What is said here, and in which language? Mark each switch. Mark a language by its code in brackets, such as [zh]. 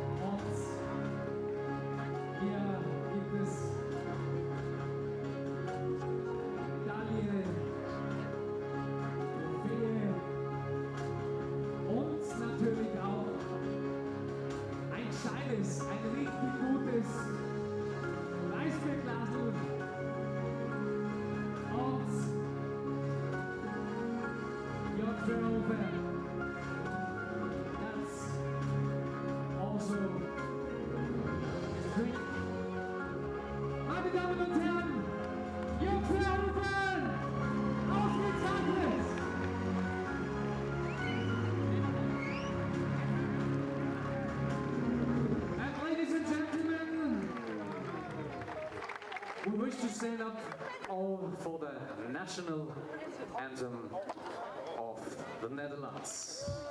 [de] Und hier gibt es Medaille, Trophäe und natürlich auch ein scheiles, ein richtig gutes Weißbierglasl. [en] Und Jörg Verhoeven, that's also his drink. [de] Meine Damen und Herren, Jörg Verhoeven, ausgezeichnet! [en] And ladies and gentlemen, we wish to stand up all for the national anthem of the Netherlands.